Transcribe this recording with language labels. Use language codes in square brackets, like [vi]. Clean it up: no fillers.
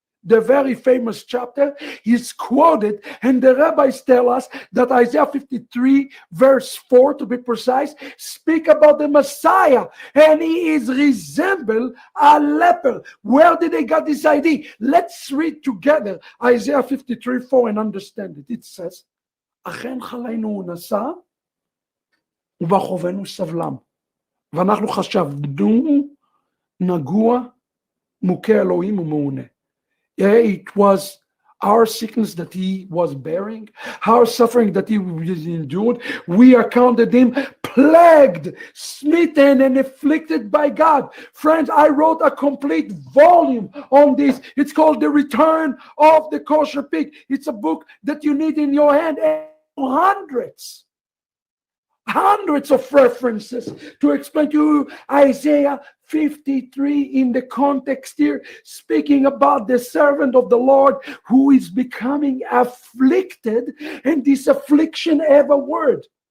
[en] The very famous chapter is quoted, and the rabbis tell us that Isaiah 53 verse 4, to be precise, speak about the Messiah, and he is resemble a leper. Where did they get this idea? Let's read together Isaiah 53 4 and understand it. It says, [he] אכן חלנו הוא נשא ובחובנו סבלם ואנחנו חשבנו נגוע מוכה אלוהים ומעונה. [en] Yeah, it was our sickness that he was bearing, our suffering that he endured. We accounted him plagued, smitten, and afflicted by God. Friends, I wrote a complete volume on this. It's called The Return of the Kosher Pig. It's a book that you need in your hand, and hundreds of references to explain to you Isaiah 53 in the context here, speaking about the servant of the Lord who is becoming afflicted, and this affliction have a word.